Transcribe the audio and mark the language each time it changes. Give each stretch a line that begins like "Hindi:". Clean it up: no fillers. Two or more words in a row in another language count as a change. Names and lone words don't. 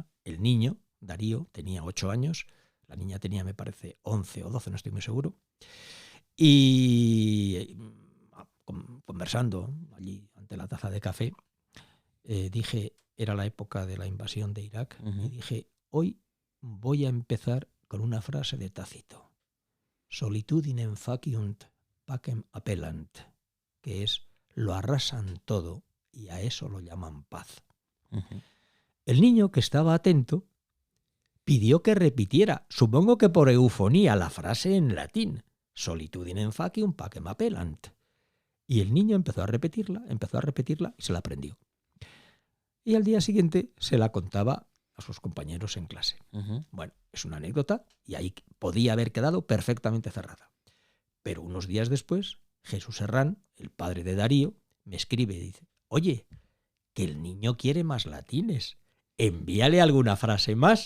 Spanish: El niño, Darío, tenía 8 años, la niña tenía, me parece, 11 o 12, no estoy muy seguro, y conversando allí ante la taza de café, dije, era la época de la invasión de Irak, y dije: hoy voy a empezar con una frase de Tácito:
Latin: solitudinem faciunt pacem appellant,
Spanish: que es: lo arrasan todo y a eso lo llaman paz. El niño, que estaba atento, pidió que repitiera, supongo que por eufonía, la frase en latín:
Latin: solitudinem faciunt pacem appellant.
Spanish: Y el niño empezó a repetirla y se la aprendió. Y al día siguiente se la contaba a sus compañeros en clase. Bueno, es una anécdota y ahí podía haber quedado perfectamente cerrada. Pero unos días después, Jesús Herrán, el padre de Darío, me escribe y dice: oye, que el niño quiere más latines, envíale alguna frase más.